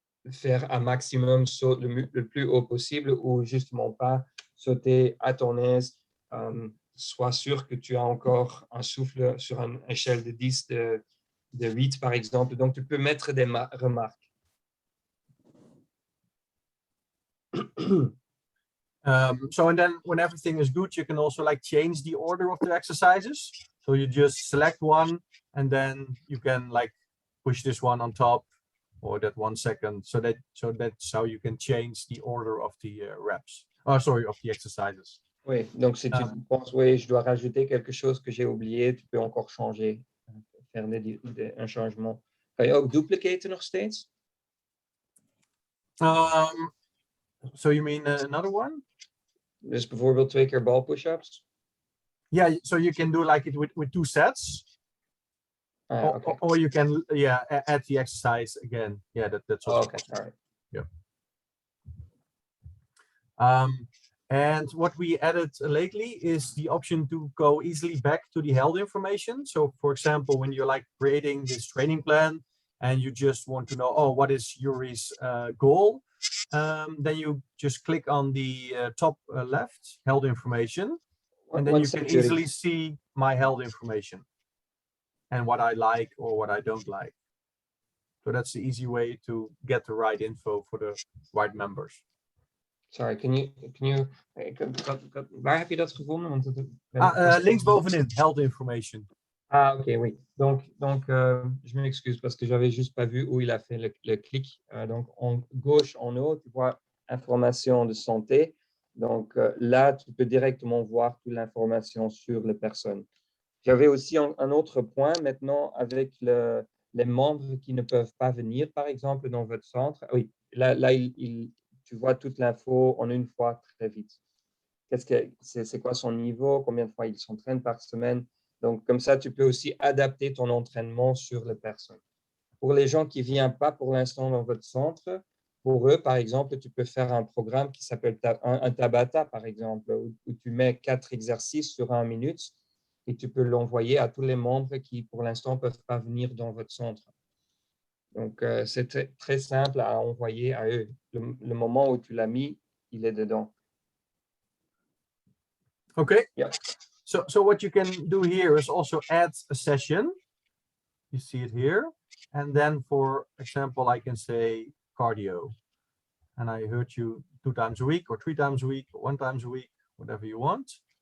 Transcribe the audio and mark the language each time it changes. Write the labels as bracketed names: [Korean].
[French] faire un maximum saut le plus haut possible ou justement pas sauter à ton aise. Sois sûr que tu as encore un souffle sur une échelle de 10, de 8 par exemple. Donc, tu peux mettre des remarques. [English] So and then when everything is good, you can also like change the order of the exercises. So you just select one and then you can like push this one on top or that 1 second. So that's how you can change the order of the reps. Oh, sorry, of the exercises. [French] Oui, donc si tu penses, oui, je dois rajouter quelque chose que j'ai oublié, tu peux encore changer, faire un changement. [Dutch] Kan je ook duplicaten nog steeds? [English] So you mean another one? [Dutch] Dus bijvoorbeeld 2 keer ball push-ups? [English] Yeah, so you can do like it with 2 sets. Okay. Or you can, yeah, add the exercise again. Yeah, that's also okay. All right. Yeah. And what we added lately is the option to go easily back to the health information. So for example, when you're like creating this training plan and you just want to know, oh, what is Yuri's goal? Then you just click on the top left, health information, and then you can easily see my health information and what I like or what I don't like. So that's the easy way to get the right info for the right members. Sorry, can you [Dutch] waar heb je dat gevonden? Want Linksbovenin, health information. [French] Ah, ok, oui. Donc je m'excuse parce que j'avais juste pas vu où il a fait le clic. Donc, en gauche, en haut, tu vois information de santé. Donc, là, tu peux directement voir toute l'information sur les personnes. J'avais aussi un autre point maintenant avec les membres qui ne peuvent pas venir, par exemple, dans votre centre. Oui, là tu vois toute l'info en une fois très vite. C'est quoi son niveau, combien de fois il s'entraîne par semaine. Donc, comme ça, tu peux aussi adapter ton entraînement sur les personnes. Pour les gens qui ne viennent pas pour l'instant dans votre centre, pour eux, par exemple, tu peux faire un programme qui s'appelle un Tabata, par exemple, où tu mets 4 exercices sur 1 minute et tu peux l'envoyer à tous les membres qui, pour l'instant, ne peuvent pas venir dans votre centre. Donc, c'est très simple à envoyer à eux. Le moment où tu l'as mis, il est dedans. [English] Okay. Yeah. So what you can do here is also add a session. You see it here. And then, for example, I can say cardio. And I heard you 2 times a week or 3 times a week or 1 time a week, whatever you want.